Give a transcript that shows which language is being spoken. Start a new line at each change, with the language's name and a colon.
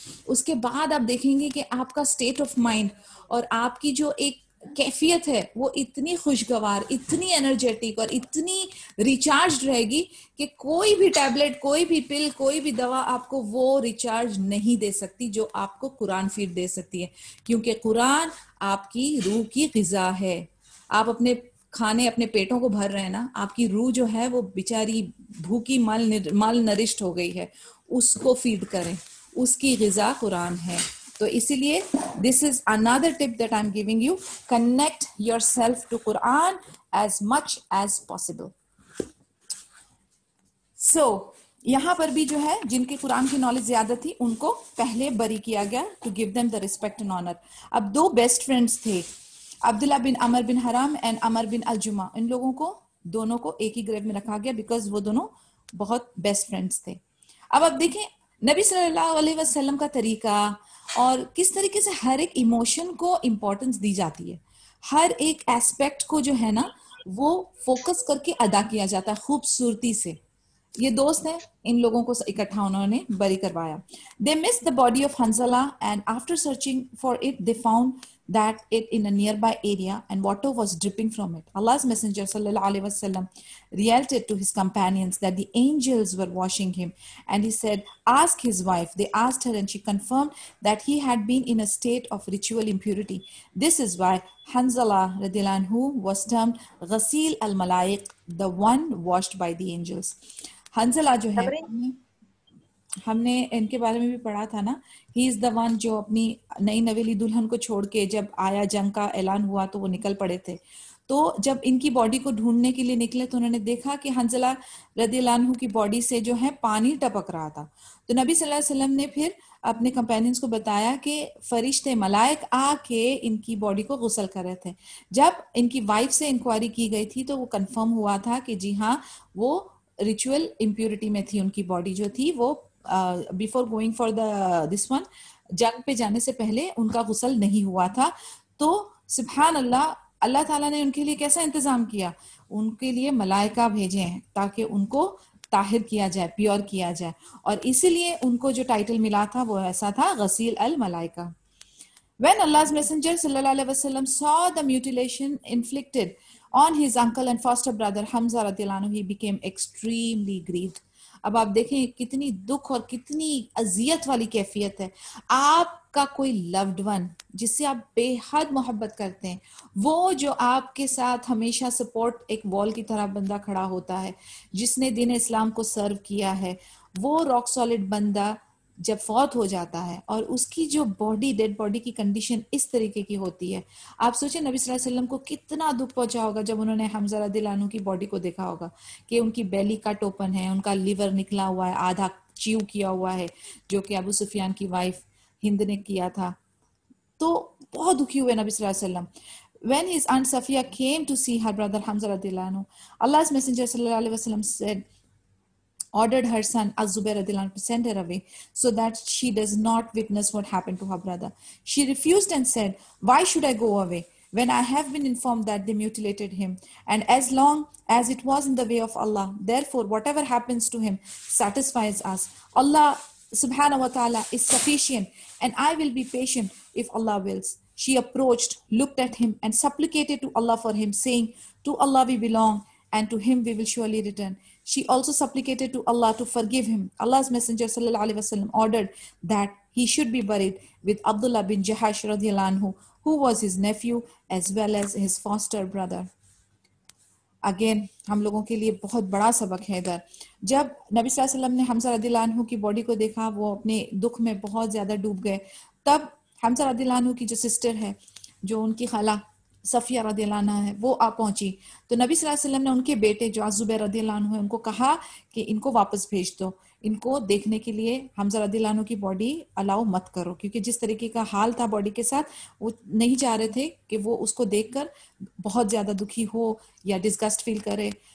Urdu: اس کے بعد آپ دیکھیں گے کہ آپ کا اسٹیٹ آف مائنڈ اور آپ کی جو ایک کیفیت ہے وہ اتنی خوشگوار, اتنی انرجیٹک اور اتنی ریچارج رہے گی کہ کوئی بھی ٹیبلٹ, کوئی بھی پل, کوئی بھی دوا آپ کو وہ ریچارج نہیں دے سکتی جو آپ کو قرآن فیڈ دے سکتی ہے. کیونکہ قرآن آپ کی روح کی غذا ہے. آپ اپنے کھانے اپنے پیٹوں کو بھر رہے ہیں نا, آپ کی روح جو ہے وہ بیچاری بھوکی مال نرشت ہو گئی ہے, اس کو فیڈ کریں, اس کی غذا قرآن ہے. تو اسی لیے
English: this is another tip that I'm giving you, connect yourself to Quran as much as possible. So
Urdu: یہاں پر بھی جو ہے جن کے قرآن کی نالج زیادہ تھی ان کو پہلے بری کیا گیا
English: To give them the respect and honour.
Urdu: اب دو بیسٹ فرینڈس تھے, عبداللہ بن عمر بن حرام اینڈ عمر بن الجمہ, ان لوگوں کو دونوں کو ایک ہی گریڈ میں رکھا گیا بیکاز وہ دونوں بہت بیسٹ فرینڈس تھے. اب آپ دیکھیں نبی صلی اللہ علیہ وسلم کا طریقہ اور کس طریقے سے ہر ایک ایموشن کو امپورٹنس دی جاتی ہے, ہر ایک ایسپیکٹ کو جو ہے نا وہ فوکس کر کے ادا کیا جاتا ہے خوبصورتی سے. یہ دوست ہیں, ان لوگوں کو اکٹھا انہوں نے بری کروایا.
English: They missed the body of Hanzala and after searching for it they found that it in a nearby area and water was dripping from it. Allah's Messenger sallallahu alaihi wasallam related to his companions that the angels were washing him and he said, ask his wife. They asked her and she confirmed that he had been in a state of ritual impurity. This is why Hanzala radiallahu anhu was termed Ghasil al-Malaiq, the one washed by the angels.
Urdu: حنزلہ جو ہے ہم نے ان کے بارے میں بھی پڑھا تھا نا,
English: he is the one
Urdu: جو اپنی نئی نویلی دلہن کو چھوڑ کے جب آیا جنگ کا اعلان ہوا تو وہ نکل پڑے تھے. تو جب ان کی باڈی کو ڈھونڈنے کے لیے نکلے تو انہوں نے دیکھا کہ حنزلہ رضی اللہ عنہ کی باڈی سے جو ہے پانی ٹپک رہا تھا. تو نبی صلی اللہ علیہ وسلم نے پھر اپنے کمپینینز کو بتایا کہ فرشتے ملائک آ کے ان کی باڈی کو غسل کر رہے تھے. جب ان کی وائف سے انکوائری کی گئی تھی تو وہ کنفرم ہوا تھا کہ جی ہاں وہ ریچول امپیورٹی میں تھی, ان کی باڈی جو تھی وہ
English: before going for the this one,
Urdu: جنگ پہ جانے سے پہلے ان کا غسل نہیں ہوا تھا. تو سبحان اللہ, اللہ تعالیٰ نے ان کے لیے کیسا انتظام کیا, ان کے لیے ملائکہ بھیجے ہیں تاکہ ان کو طاہر کیا جائے, پیور کیا جائے, اور اسی لیے ان کو جو ٹائٹل ملا تھا وہ ایسا تھا غسیل الملائکہ.
English: When Allah's Messenger sallallahu alaihi wasallam saw the mutilation inflicted on his uncle and foster brother Hamza radiallahu anhu, he became extremely grieved.
Urdu: اب آپ دیکھیں کتنی دکھ اور کتنی اذیت والی کیفیت ہے. آپ کا کوئی لوڈ ون جس سے آپ بے حد محبت کرتے ہیں, وہ جو آپ کے ساتھ ہمیشہ سپورٹ ایک وال کی طرح بندہ کھڑا ہوتا ہے, جس نے دین اسلام کو سرو کیا ہے, وہ راک سالڈ بندہ جب فوت ہو جاتا ہے اور اس کی جو باڈی, ڈیڈ باڈی کی کنڈیشن اس طریقے کی ہوتی ہے, آپ سوچیں نبی صلی اللہ علیہ وسلم کو کتنا دکھ پہنچا ہوگا جب انہوں نے حمزہ رضی اللہ عنہ کی باڈی کو دیکھا ہوگا کہ ان کی بیلی کٹ اوپن ہے, ان کا لیور نکلا ہوا ہے, آدھا چیو کیا ہوا ہے, جو کہ ابو سفیان کی وائف ہند نے کیا تھا. تو بہت دکھی ہوئے نبی صلی اللہ علیہ وسلم.
English: When his aunt Safiya came to see her brother Hamza radiallahu anhu, Allah's Messenger sallallahu alaihi wasallam said, ordered her son Az-Zubair radiallahu anhu to send her away so that she does not witness what happened to her brother. She refused and said, why should I go away when I have been informed that they mutilated him, and as long as it was in the way of Allah, therefore whatever happens to him satisfies us. Allah subhanahu wa ta'ala is sufficient and I will be patient if Allah wills. She approached, looked at him and supplicated to Allah for him, saying, to Allah we belong and to him we will surely return. She also supplicated to Allah to forgive him. Allah's Messenger sallallahu alaihi wasallam ordered that he should be buried with Abdullah bin Jahash radiallahu anhu, who was his nephew as well as his foster brother.
Urdu: Again ہم لوگوں کے لیے بہت بڑا سبق ہے ادھر. جب نبی صلی اللہ علیہ وسلم نے حمزہ رضی اللہ عنہ کی باڈی کو دیکھا, وہ اپنے دکھ میں بہت زیادہ ڈوب گئے. تب حمزہ رضی اللہ عنہ کی جو سسٹر ہے, جو ان کی خالہ صفیہ رضی اللہ عنہ ہے, وہ آ پہنچی. تو نبی صلی اللہ علیہ وسلم نے ان کے بیٹے جو زبیر رضی اللہ عنہ ہے ان کو کہا کہ ان کو واپس بھیج دو, ان کو دیکھنے کے لیے حمزہ رضی اللہ عنہ کی باڈی الاؤ مت کرو, کیونکہ جس طریقے کا حال تھا باڈی کے ساتھ, وہ نہیں چاہ رہے تھے کہ وہ اس کو دیکھ کر بہت زیادہ دکھی ہو یا ڈسگسٹ فیل کرے.